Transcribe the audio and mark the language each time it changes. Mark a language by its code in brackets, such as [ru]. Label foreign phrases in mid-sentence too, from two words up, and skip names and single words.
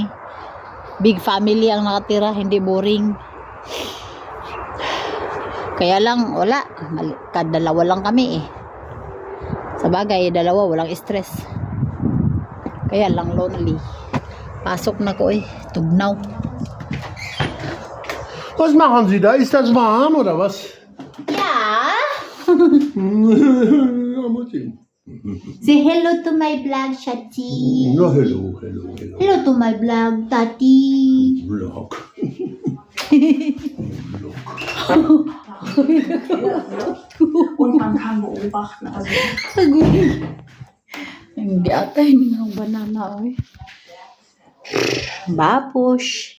[en] Big family [tl] ang nakatira, hindi boring. Kaya lang wala, kadalawa lang kami eh. Sa bagay, dalawa walang stress. Kaya lang lonely. Pasok na ko eh, tugnaw. [de] Was machen Sie da? Ist das warm oder was? Yeah. Ja, muss ich. [en] Say hello to my vlog, Shati. [de] Ja, hello. [en] Hello to my vlog, Tati. Vlog. [de] Und man kann beobachten, also [tl] Hindi ata, hindi ng banana, oy. Babush.